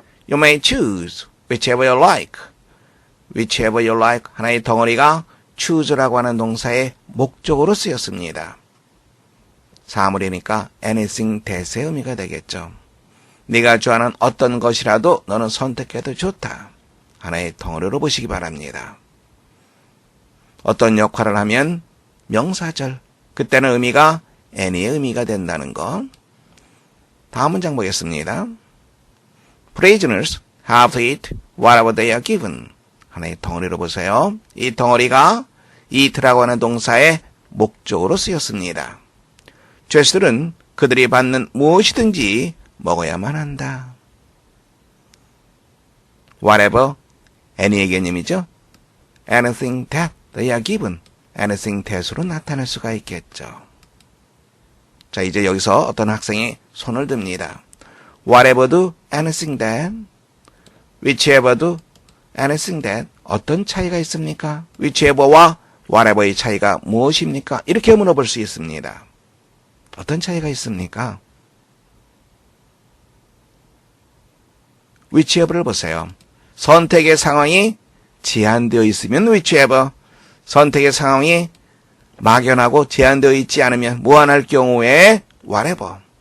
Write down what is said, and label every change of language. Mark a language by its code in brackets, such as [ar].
[en] You may choose whichever you like. whichever you like. [ko] 하나의 덩어리가 choose라고 하는 동사의 목적으로 쓰였습니다. 사물이니까 anything that의 의미가 되겠죠. 네가 좋아하는 어떤 것이라도 너는 선택해도 좋다. 하나의 덩어리로 보시기 바랍니다. 어떤 역할을 하면 명사절, 그때는 의미가 any의 의미가 된다는 것. 다음 문장 보겠습니다. [en] Prisoners have to eat whatever they are given. [ko] 하나의 덩어리로 보세요. 이 덩어리가 eat라고 하는 동사의 목적으로 쓰였습니다. 죄수들은 그들이 받는 무엇이든지 먹어야만 한다. Whatever, any의 개념이죠. [en] Anything that they are given. [ko] anything that으로 나타낼 수가 있겠죠. 자, 이제 여기서 어떤 학생이 손을 듭니다. [en] Whatever do, anything that. Whichever do, anything that. [ko] 어떤 차이가 있습니까? Whichever와 whatever의 차이가 무엇입니까? 이렇게 물어볼 수 있습니다. 어떤 차이가 있습니까? whichever를 보세요. 선택의 상황이 제한되어 있으면 whichever, 선택의 상황이 막연하고 제한되어 있지 않으면 무한할 경우에 whatever.